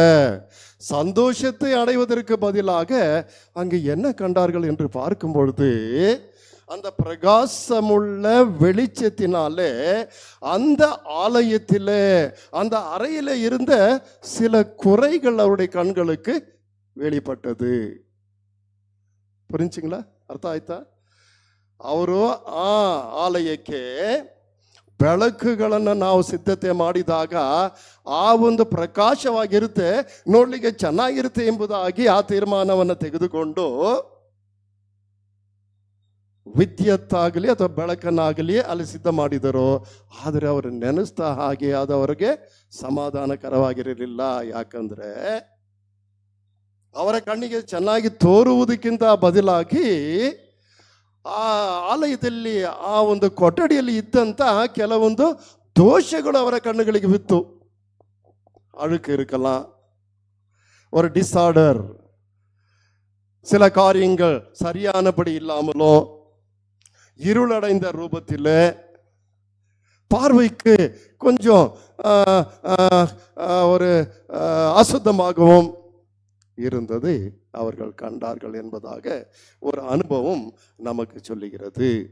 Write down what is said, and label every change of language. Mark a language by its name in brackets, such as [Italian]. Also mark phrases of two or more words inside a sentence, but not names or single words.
[Tamil] சந்தோஷத்தை அடைவதற்கு பதிலாக அங்கு என்ன கண்டார்கள் என்று பார்க்கும் பொழுது, அந்த பிரகாசமுள்ள வெளிச்சத்தினாலே அந்த ஆலயத்திலே அந்த அறையில இருந்த சில குறைகள் அவருடைய கண்களுக்கு வெளிப்பட்டது. புரிஞ்சுங்களா? [Kannada] ಅರ್ಥ ಆಯ್ತಾ? ಅವರು ಆ ಆಲಯಕ್ಕೆ ಬೆಳಕುಗಳನ್ನು ನಾವು ಸಿದ್ಧತೆ ಮಾಡಿದಾಗ ಆ ಒಂದು ಪ್ರಕಾಶವಾಗಿರುತ್ತೆ, ನೋಡ್ಲಿಕ್ಕೆ ಚೆನ್ನಾಗಿರುತ್ತೆ ಎಂಬುದಾಗಿ ಆ ತೀರ್ಮಾನವನ್ನು ತೆಗೆದುಕೊಂಡು ವಿದ್ಯುತ್ತಾಗಲಿ ಅಥವಾ ಬೆಳಕನ್ನಾಗಲಿ ಅಲ್ಲಿ ಸಿದ್ಧ ಮಾಡಿದರು. ಆದರೆ ಅವರು ನೆನೆಸ್ತಾ ಹಾಗೆ ಆದವರಿಗೆ ಸಮಾಧಾನಕರವಾಗಿರಲಿಲ್ಲ. ಯಾಕಂದ್ರೆ ಅವರ ಕಣ್ಣಿಗೆ ಚೆನ್ನಾಗಿ ತೋರುವುದಕ್ಕಿಂತ ಬದಲಾಗಿ ಆ ಆಲಯದಲ್ಲಿ ಆ ಒಂದು ಕೊಠಡಿಯಲ್ಲಿ ಇದ್ದಂತ ಕೆಲವೊಂದು ದೋಷಗಳು ಅವರ ಕಣ್ಣುಗಳಿಗೆ ಬಿತ್ತು. [Tamil] அழுக்கு இருக்கலாம், ஒரு டிஸார்டர், சில காரியங்கள் சரியானபடி இல்லாமலோ, இருளடைந்த ரூபத்தில், பார்வைக்கு கொஞ்சம் ஒரு அசுத்தமாகவும் இருந்தது அவர்கள் கண்டார்கள் என்பதாக ஒரு அனுபவம் நமக்கு சொல்லுகிறது.